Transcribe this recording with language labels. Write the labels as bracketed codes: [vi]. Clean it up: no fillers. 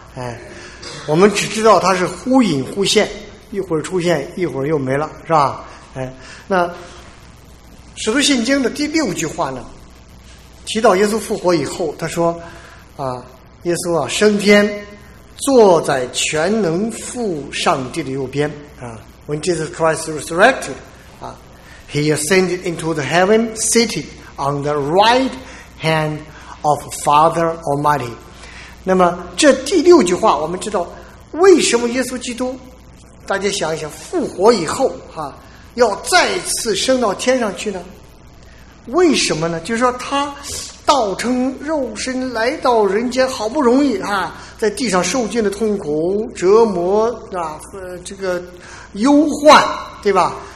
[zh] 哎，我们只知道他是忽隐忽现，一会儿出现一会儿又没了，是吧？哎，那使徒信经的第六句话呢，提到耶稣复活以后，他说啊，耶稣啊升天，坐在全能父上帝的右边啊。 [en] When Jesus Christ resurrected, he ascended into the heaven, seated on the right hand of Father Almighty. [zh] 那么这第六句话我们知道，为什么耶稣基督，大家想一想，复活以后啊要再次升到天上去呢？为什么呢？就是说他道成肉身来到人间，好不容易啊，在地上受尽的痛苦折磨啊，这个忧患，对吧？